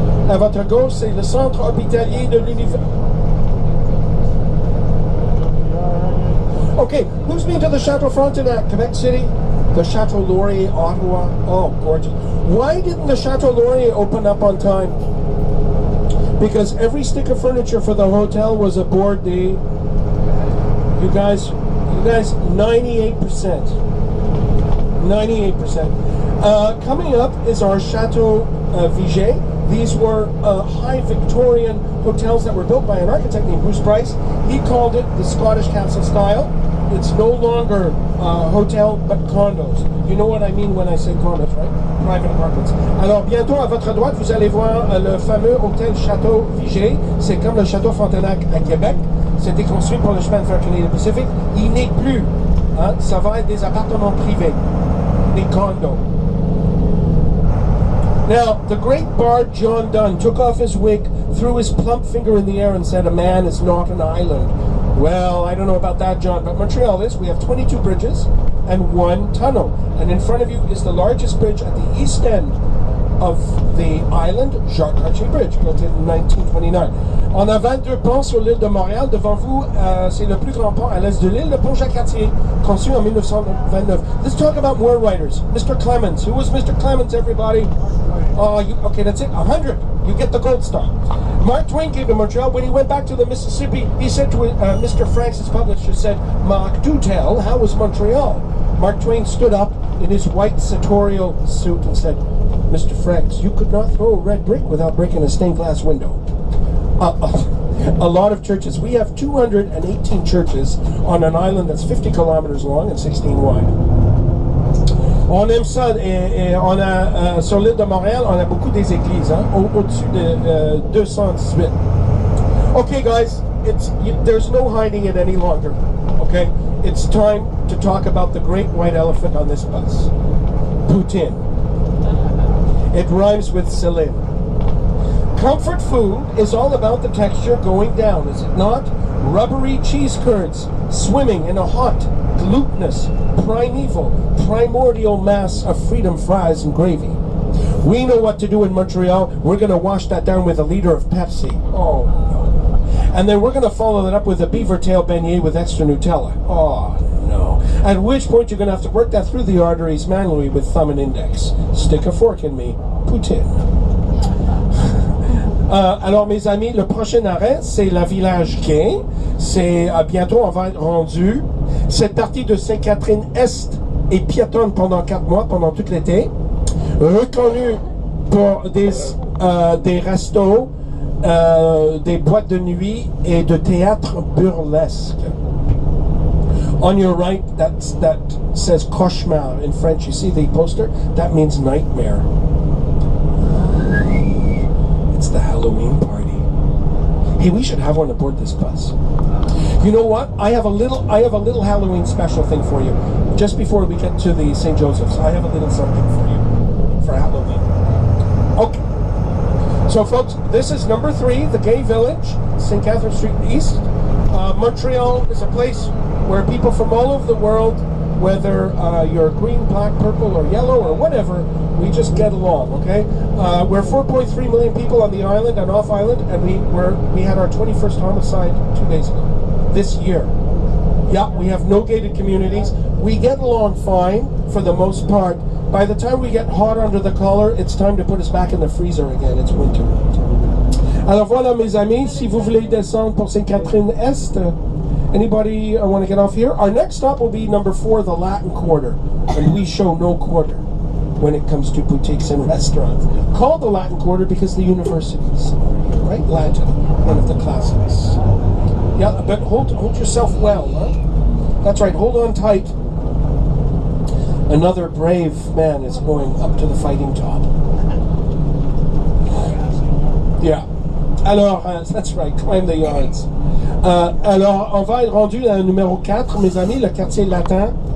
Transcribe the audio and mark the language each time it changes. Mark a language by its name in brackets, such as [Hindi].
[French] à votre gauche, c'est le centre hospitalier de l'université. [English] Okay, who's been to the Chateau Frontenac, Quebec City? The Chateau Laurier, Ottawa. Oh, gorgeous. Why didn't the Chateau Laurier open up on time? Because every stick of furniture for the hotel was aboard the... You guys, 98%. 98%. Coming up is our Chateau Vigée. These were high Victorian hotels that were built by an architect named Bruce Price. He called it the Scottish Castle style. It's no longer hotel, but condos. You know what I mean when I say condos, right? Private apartments. [French] Alors, bientôt, à votre droite, vous allez voir le fameux hôtel Château Vigée. C'est comme le Château Frontenac à Québec. C'était construit pour le chemin de fer Canadian Pacific. Il n'est plus. Hein? Ça va être des appartements privés. Des condos. [English] Now, the great bard John Donne took off his wig, threw his plump finger in the air and said, "A man is not an island." Well, I don't know about that, John, but Montreal is. We have 22 bridges and 1 tunnel. And in front of you is the largest bridge at the east end of the island, Jacques-Cartier Bridge, built in 1929. [French] On a 22 ponts sur l'île de Montréal. Devant vous, c'est le plus grand pont à l'est de l'île, le pont Jacques-Cartier, conçu en 1929. [English] Let's talk about more writers. Mr. Clemens. Who was Mr. Clemens, everybody? Oh, okay, that's it. 100. You get the gold star. Mark Twain came to Montreal. When he went back to the Mississippi, he said to Mr. Franks, his publisher, said, Mark, do tell, how was Montreal? Mark Twain stood up in his white sartorial suit and said, Mr. Franks, you could not throw a red brick without breaking a stained glass window. A lot of churches. We have 218 churches on an island that's 50 kilometers long and 16 wide. [French] On aime ça, et on a, sur l'île de Montréal, on a beaucoup des églises, hein, au-dessus de 218. [English] Okay, guys, there's no hiding it any longer, okay? It's time to talk about the great white elephant on this bus, poutine. It rhymes with Celine. Comfort food is all about the texture going down, is it not? Rubbery cheese curds swimming in a hot, glutinous, primeval, primordial mass of freedom fries and gravy. We know what to do in Montreal. We're going to wash that down with a liter of Pepsi. Oh, no. And then we're going to follow that up with a beaver tail beignet with extra Nutella. Oh, no. At which point you're going to have to work that through the arteries manually with thumb and index. Stick a fork in me. Poutine. [French] Alors, mes amis, le prochain arrêt, c'est la Village Gay. C'est bientôt, on va être rendu. Cette partie de Sainte-Catherine-Est est piétonne pendant 4 mois, pendant tout l'été. Reconnue pour des restos, des boîtes de nuit et de théâtre burlesque. [English] On your right, that says cauchemar in French. You see the poster? That means nightmare. It's the Halloween party. Hey, we should have one aboard this bus. You know what? I have a little Halloween special thing for you. Just before we get to the St. Joseph's, I have a little something for you for Halloween. Okay. So, folks, this is number 3, the Gay Village, St. Catherine Street East. Montreal is a place where people from all over the world, whether you're green, black, purple, or yellow, or whatever, we just get along, okay? We're 4.3 million people on the island, and off island, and we had our 21st homicide 2 days ago, this year. Yeah, we have no gated communities. We get along fine, for the most part. By the time we get hot under the collar, it's time to put us back in the freezer again. It's winter. [French] Alors voilà, mes amis, si vous voulez descendre pour Sainte-Catherine-Est, [English] anybody want to get off here? Our next stop will be number 4, the Latin Quarter, and we show no quarter when it comes to boutiques and restaurants. Called the Latin Quarter because the universities, right? Latin, one of the classics. Yeah, but hold yourself well, huh? That's right, hold on tight. Another brave man is going up to the fighting top. Yeah. Alors, that's right, climb the yards. [French] Alors, on va être rendu à numéro 4, mes amis, le quartier latin.